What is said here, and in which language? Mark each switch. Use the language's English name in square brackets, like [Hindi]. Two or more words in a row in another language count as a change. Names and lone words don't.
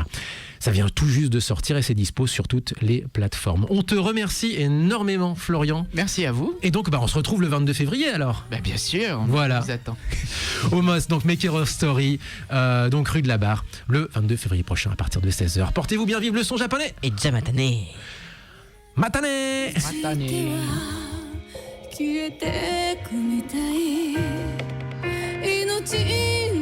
[French] Ça vient tout juste de sortir et c'est dispo sur toutes les plateformes. On te remercie énormément, Florian. Merci à vous. Et donc, on se retrouve le 22 février alors. Bien sûr, voilà. On vous attend. Omos, donc Maker of Story, donc rue de la Barre, le 22 février prochain à partir de 16h. Portez-vous bien, vive le son japonais. Et Jamatane. [Japanese] Matane. Matane. 消えてくみたい命